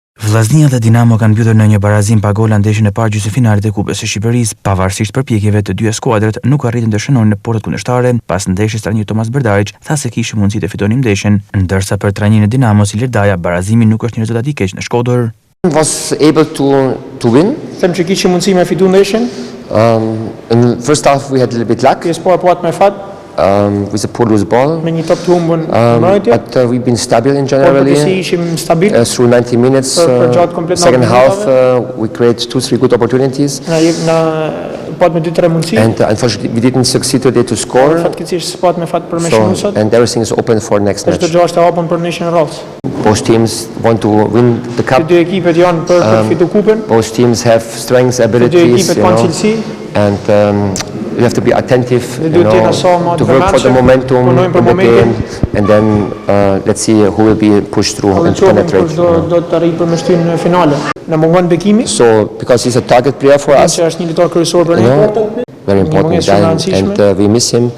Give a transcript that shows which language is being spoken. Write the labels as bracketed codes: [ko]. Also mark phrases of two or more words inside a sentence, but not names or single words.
[sq] Vllaznia dhe Dinamo kanë mbytur në një barazim pa gola ndeshjen e parë gjysmëfinalit të Kupës së Shqipërisë. Pavarësisht përpjekjeve të dy skuadrat, nuk arritën të shënonin në portët kundërshtare. Pas ndeshjes trajneri Tomas Berdarić tha se kishte mundësi të fitonin ndeshjen, ndërsa për trajnerin e Dinamos Ilir Daja barazimi nuk është një rezultat i keq në Shkodër. [en] Was able to win. [sq] Them që kishim mundësi me fitu ndeshjen. [en] In first half we had a little bit luck. [sq] Pjesë parë pat me fat. [en] With a poor loose ball. [sq] Me një top të humbur mbrojtje. [en] But we've been stable in generally. [sq] Ishim stabil. [en] Through 90 minutes. Second half we created 2-3 good opportunities. [sq] Pat me 2-3 mundësi. [en] And unfortunately we didn't succeed today to score. [sq] Fatkeqësisht pat me fat për me shumë sot. [en] And everything is open for next match. [sq] Çdo gjë është e hapur për ndeshjen e radhës. [en] Both teams want to win the cup. [sq] Dy ekipet janë për të fituar kupën. [en] Both teams have strengths, abilities, and you have to be attentive, to work for the momentum in the game, and then let's see who will be pushed through and penetrate. So because he's a target player for us, very important guy, and we miss him.